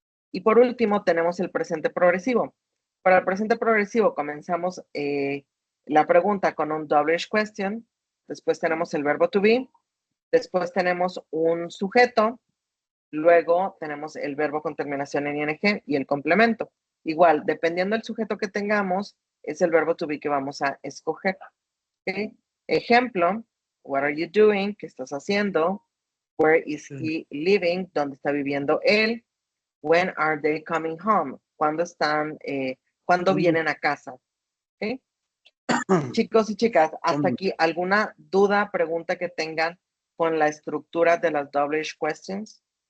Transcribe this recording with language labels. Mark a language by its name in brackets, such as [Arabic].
[Spanish] Y por último tenemos el presente progresivo. Para el presente progresivo comenzamos la pregunta con un WH question, después tenemos el verbo to be, después tenemos un sujeto, luego tenemos el verbo con terminación en ing y el complemento. Igual, dependiendo del sujeto que tengamos, es el verbo to be que vamos a escoger. ¿Okay? [English] Ejemplo: what are you doing? [Spanish] ¿Qué estás haciendo? [English] Where is he living? [Spanish] ¿Dónde está viviendo él? [English] When are they coming home? [Spanish] ¿Cuándo vienen a casa? ¿Okay? Chicos y chicas, hasta aquí, ¿alguna duda, pregunta que tengan con la estructura de las WH questions?